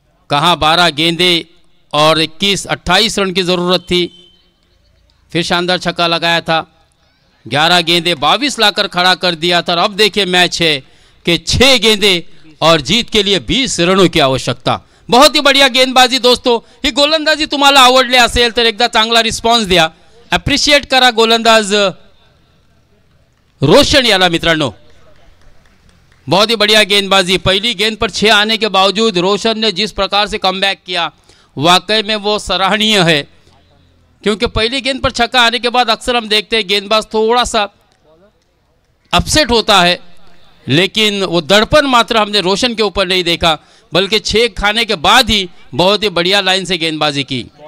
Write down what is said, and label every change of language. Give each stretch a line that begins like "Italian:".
Hindi: कहां 12 गेंदें और 28 रन की जरूरत थी। फिर शानदार छक्का लगाया था। 11 गेंदें 22 लाकर खड़ा कर दिया था। और अब देखिए मैच है कि 6 गेंदें और जीत के लिए 20 रनों की आवश्यकता। बहुत ही बढ़िया गेंदबाजी दोस्तों।
Marathi: ही गोलंदाजी तुम्हाला आवडली असेल तर एकदा चांगला रिस्पॉन्स द्या, अप्रिशिएट करा गोलंदाज रोशन याला मित्रांनो।
Hindi: बहुत ही बढ़िया गेंदबाजी। पहली गेंद पर 6 आने के बावजूद रोशन ने जिस प्रकार से कमबैक किया, वाकई में वो सराहनीय है। क्योंकि पहली गेंद पर छक्का आने के बाद अक्सर हम देखते हैं गेंदबाज थोड़ा सा अपसेट होता है, लेकिन वो दड़पण मात्र हमने रोशन के ऊपर नहीं देखा, बल्कि 6 खाने के बाद ही बहुत ही बढ़िया लाइन से गेंदबाजी की।